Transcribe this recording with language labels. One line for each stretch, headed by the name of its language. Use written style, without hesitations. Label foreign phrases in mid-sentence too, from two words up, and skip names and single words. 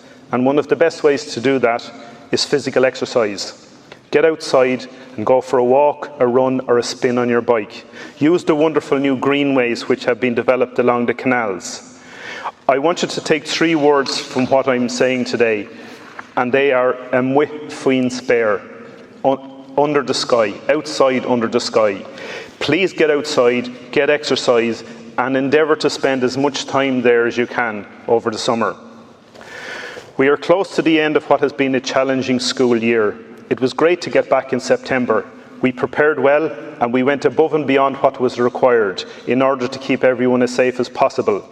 English: And one of the best ways to do that is physical exercise. Get outside and go for a walk, a run or a spin on your bike. Use the wonderful new greenways which have been developed along the canals. I want you to take 3 words from what I'm saying today, and they are
Irish: muid faoin spéir,
English: under the sky, outside under the sky. Please get outside, get exercise, and endeavour to spend as much time there as you can over the summer. We are close to the end of what has been a challenging school year. It was great to get back in September. We prepared well, and we went above and beyond what was required in order to keep everyone as safe as possible.